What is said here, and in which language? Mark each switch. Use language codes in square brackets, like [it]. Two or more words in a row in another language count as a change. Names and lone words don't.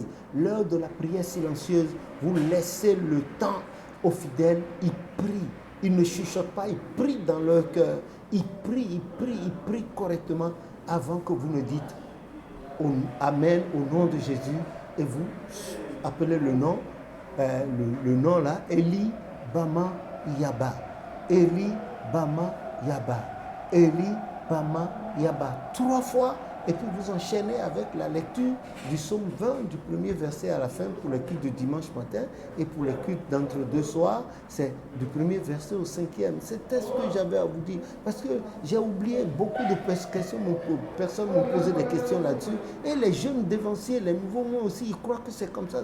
[fr] L'heure de la prière silencieuse, vous laissez le temps aux fidèles, ils prient. Ils ne chuchotent pas, ils prient dans leur cœur. Ils prient correctement avant que vous ne dites Amen au nom de Jésus. Et vous appelez le nom, le nom là, Eli Bama Yaba. Eli Bama Yaba. Eli Bama Yaba. 3 fois. Et puis vous enchaînez avec la lecture du psaume 20, du premier verset à la fin pour le culte de dimanche matin. Et pour le culte d'entre-deux soirs, c'est du premier verset au 5e. C'était ce que j'avais à vous dire. Parce que j'ai oublié beaucoup de questions. Personne ne me posait des questions là-dessus. Et les jeunes dévanciers, les nouveaux, moi aussi, ils croient que c'est comme ça.